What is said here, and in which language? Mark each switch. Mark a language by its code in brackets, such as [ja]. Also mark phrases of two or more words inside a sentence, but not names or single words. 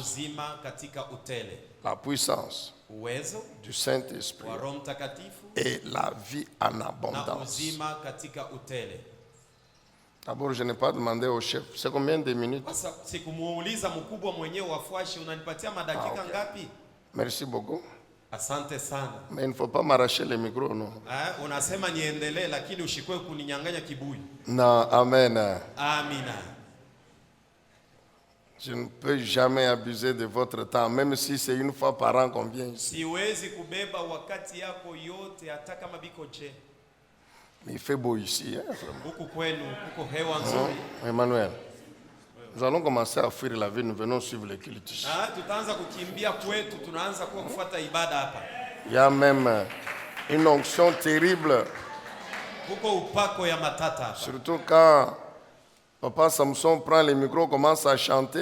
[fr] La puissance du Saint-Esprit et la vie en abondance. D'abord, je n'ai pas demandé au chef, c'est combien de minutes? Merci beaucoup. [sw] Asante sana. [fr] Mais il ne faut pas m'arracher le micro, non? [sw] Unasema niendelee lakini ushikwe kuninyang'anya kibuyu. [fr] Non, amen. [sw] Amina. [fr] Je ne peux jamais abuser de votre temps, même si c'est une fois par an qu'on vient ici. [sw] Siwezi kubeba wakati yako yote hata kama biko je. [fr] Mais il fait beau ici, hein? [sw] Huku kwenu huko hewa nzuri. Emmanuel. [fr] Nous allons commencer à fuir la vie, nous venons suivre les cultes. Il y a même une onction terrible. Surtout quand Papa Samson prend le micro, commence à chanter.